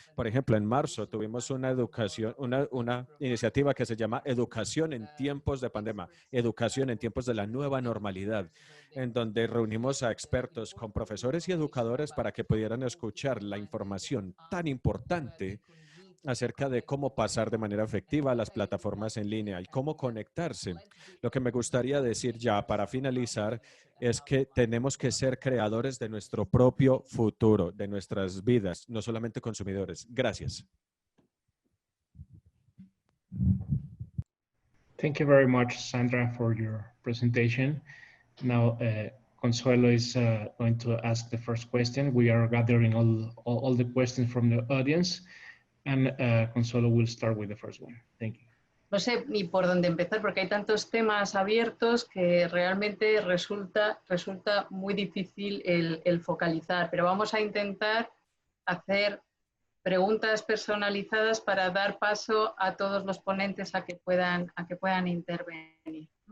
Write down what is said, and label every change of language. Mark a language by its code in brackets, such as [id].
[es] Por ejemplo, en marzo tuvimos una educación, una iniciativa que se llama Educación en tiempos de pandemia, educación en tiempos de la nueva normalidad, en donde reunimos a expertos con profesores y educadores para que pudieran escuchar la información tan importante acerca de cómo pasar de manera efectiva a las plataformas en línea y cómo conectarse. Lo que me gustaría decir ya para finalizar es que tenemos que ser creadores de nuestro propio futuro, de nuestras vidas, no solamente consumidores. Gracias. [en] Thank you very much, Sandra, for your presentation. Now, Consuelo is going to ask the first question. We are gathering all the questions from the audience, and Consuelo will start with the first one. Thank you. [es] No sé ni por dónde empezar porque hay tantos temas abiertos que realmente resulta muy difícil el focalizar, pero vamos a intentar hacer preguntas personalizadas para dar paso a todos los ponentes a que puedan intervenir.